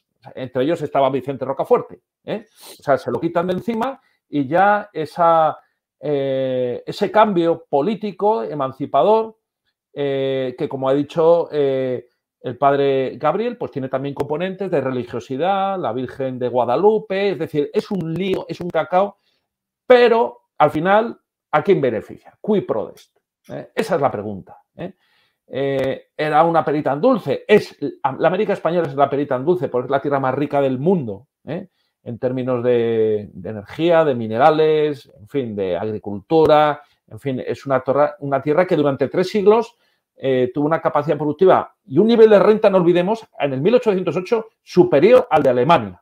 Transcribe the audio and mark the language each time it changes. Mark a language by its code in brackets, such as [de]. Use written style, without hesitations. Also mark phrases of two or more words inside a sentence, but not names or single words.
[es] Entre ellos estaba Vicente Rocafuerte. O sea, se lo quitan de encima y ya ese cambio político, emancipador, que como ha dicho el padre Gabriel, pues tiene también componentes de religiosidad, la Virgen de Guadalupe, es decir, es un lío, es un cacao, pero al final, ¿a quién beneficia? [la] Cui prodest. [es] Esa es la pregunta. Era una perita en dulce. La América española es la perita en dulce porque es la tierra más rica del mundo, en términos de energía, de minerales, en fin, de agricultura. En fin, es una tierra que durante 3 siglos tuvo una capacidad productiva y un nivel de renta, no olvidemos, en el 1808 superior al de Alemania.